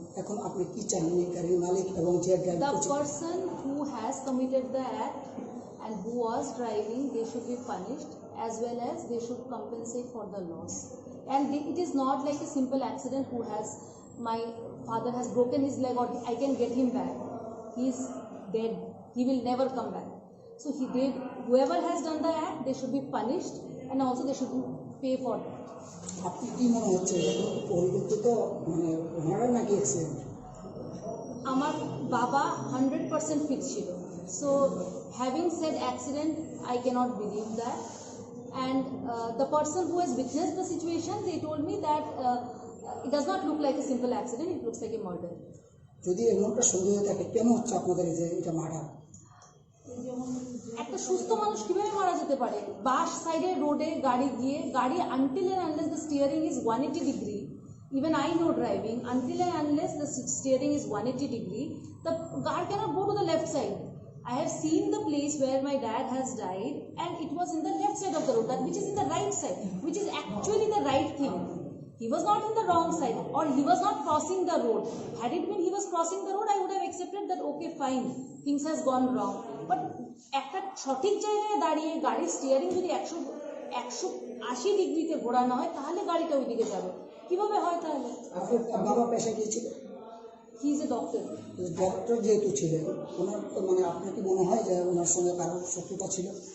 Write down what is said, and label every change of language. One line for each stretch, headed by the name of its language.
Bangla: এখন আপনি কি চান এই গাড়ির মালিক এবং যে ড্রাইভ
English: The
Bangla: করছে?
English: person who has committed the act and who was driving, they should be punished, as well as they should compensate for the loss. And it is not like a simple accident who has, my father has broken his leg or I can get him back. He is dead. He will never come back. So whoever has done the act, they should be punished, and also they should pay for that.
Bangla: আপনি কি মনে হচ্ছে এটা কোনো পরিকল্পিত মানে murder নাকি accident? আমার বাবা 100% ফিট ছিল।
English: So having said accident, I cannot believe that. And the person who has witnessed the situation, they told me that it does not look like a simple accident, it looks like a murder.
Bangla: যদি এমনটা সন্দেহ থাকে কেন হচ্ছে আপনাদের যে এটা murder? একটা সুস্থ মানুষ কিভাবে মারা যেতে পারে? বাস সাইডে রোডে গাড়ি
English: until and unless the steering is 180 degree, even I know driving, until and unless the steering is 180 degree, the car cannot go to the left side. I have seen the place where my dad has died, and it was in the left side of the road, that which is in the right side, which is actually the right thing. He was not in the wrong side, or he was not crossing the road. Had it been he was crossing the road, I would have accepted that okay fine, things has gone wrong.
Bangla: But একটা সঠিক জায়গায় দাঁড়িয়ে গাড়ির steering যদি 180 ডিগ্রিতে ঘোরানো হয় তাহলে গাড়িটা ওইদিকে যাবে, কিভাবে হয় তাহলে? আপনার বাবা পেশা কি ছিল?
English: He is a doctor.
Bangla: Doctor যেহেতু ছিলেন, ওনার মানে আপনার কি মনে হয় যে ওনার সঙ্গে কারোর শত্রুতা ছিল?